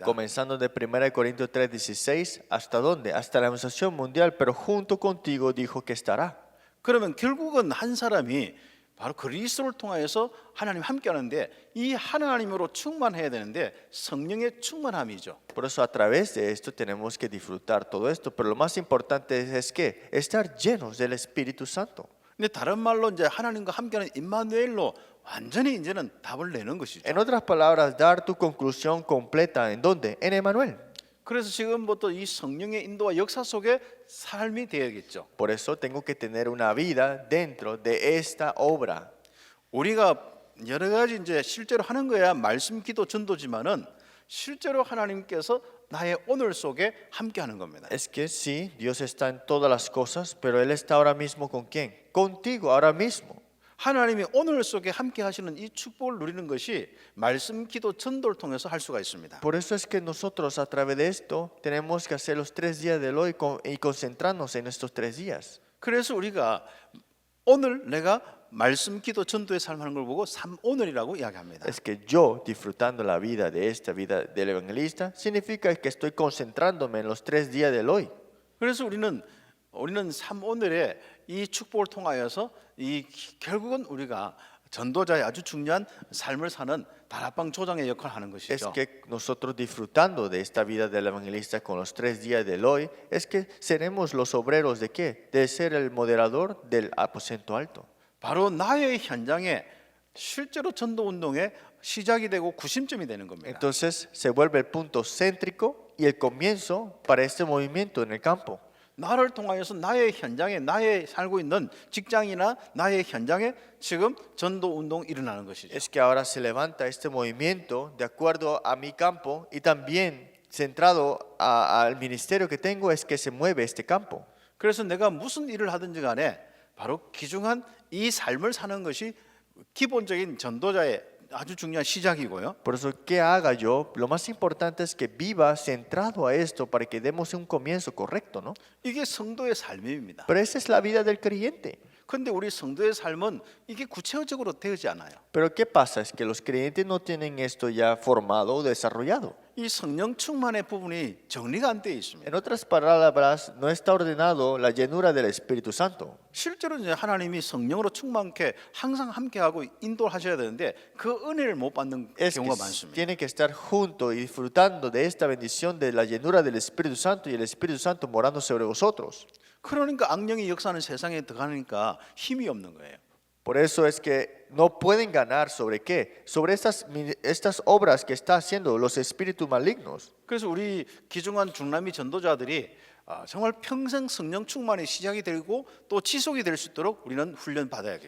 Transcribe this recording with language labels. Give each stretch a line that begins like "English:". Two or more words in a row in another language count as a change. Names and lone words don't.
Spanish: Comenzando de 1 Corintios 3:16, ¿hasta dónde? Hasta la anunciación mundial, pero junto contigo dijo que estará.
Korean: 그러면 결국은 한 사람이 바로 그리스도를 통하여서 하나님 함께 하는데 이 하나님으로 충만해야 되는데 성령의 충만함이죠.
Spanish: Por eso a través de esto tenemos que disfrutar todo esto, pero lo más importante es que estar llenos del Espíritu Santo.
Korean: 근데 다른 말로 이제 하나님과 함께하는 임마누엘로 완전히 이제는 답을 내는 것이죠.
Spanish: En otras palabras, dar tu conclusión completa en dónde? En Emmanuel.
Korean: 그래서 지금부터 이 성령의 인도와 역사 속에 삶이 되어야겠죠.
Spanish: Por eso tengo que tener una vida dentro de esta obra.
Korean: 우리가 여러 가지 이제 실제로 하는 거야 말씀, 기도, 전도지만은 실제로 하나님께서 나의 오늘 속에 함께하는 겁니다.
Spanish: Es que sí, Dios está en todas las cosas, pero Él está ahora mismo ¿con quién? Contigo, ahora mismo.
Korean: 하나님이 오늘 속에 함께 하시는 이 축복을 누리는 것이 말씀, 기도, 전도를 통해서 할 수가 있습니다.
Spanish: Por eso es que nosotros a través de esto tenemos que hacer los 3 días del hoy y concentrarnos en estos 3 días.
Korean: 그래서 우리가 오늘 내가 말씀, 기도, 전도의 삶하는 걸 보고 오늘이라고 이야기합니다.
Spanish: Es que yo disfrutando la vida de esta vida del evangelista significa que estoy concentrándome en los 3 días del hoy.
Korean: 그래서 우리는 오늘의 이 축복을 통하여서 이 결국은 우리가 전도자의 아주 중요한 삶을 사는 다락방 조장의 역할을 하는
Spanish: Es
Korean: 것이죠.
Spanish: que nosotros disfrutando de esta vida del evangelista con los 3 días del hoy, es que seremos los obreros de qué? De ser el moderador del aposento alto.
Korean: 바로 나의 현장에 실제로 전도 운동의 시작이 되고 구심점이 되는 겁니다.
Spanish: Entonces se vuelve el punto céntrico y el comienzo para este movimiento en el campo.
Korean: 나를 통하여서 나의 현장에 나의 살고 있는 직장이나 나의 현장에 지금 전도 운동 일어나는 것이죠.
Spanish: Es que ahora se levanta este movimiento de acuerdo a mi campo y también centrado al ministerio que tengo es que se mueve este campo.
Korean: 그래서 내가 무슨 일을 하든지 간에 바로 귀중한 이 삶을 사는 것이 기본적인 전도자의 아주 중요한 시작이고요.
Spanish: Por eso, ¿qué haga yo? Lo más importante es que viva centrado a esto para que demos un comienzo correcto, ¿no?
Korean: 이게 성도의 삶입니다.
Spanish: Pero esa es la vida del creyente.
Korean: 근데 우리 성도의 삶은 이게 구체적으로 되지 않아요.
Spanish: Pero ¿qué pasa? Es que los creyentes no tienen esto ya formado o desarrollado.
Korean: 이 성령 충만의 부분이 정리가 안 되어 있습니다.
Spanish: En otras palabras, no está ordenado la llenura del Espíritu Santo.
Korean: 실제로 이제 하나님이 성령으로 충만케 항상 함께하고 인도하셔야 되는데 그 은혜를 못 받는
Spanish: Es que
Korean: 경우가 많습니다.
Spanish: tiene que estar junto y disfrutando de esta bendición de la llenura del Espíritu Santo y el Espíritu Santo morando sobre vosotros.
Korean: 그러니까 악령이 역사하는 세상에 들어가니까 힘이 없는 거예요.
Spanish: Por eso es que no pueden ganar sobre qué, sobre estas obras que está haciendo los espíritus malignos.
Korean: 그래서 우리 기중한 중남미 전도자들이 정말 평생 성령 충만의 시작이 되고 또 지속이 될 수 있도록 우리는 훈련 받아야겠죠.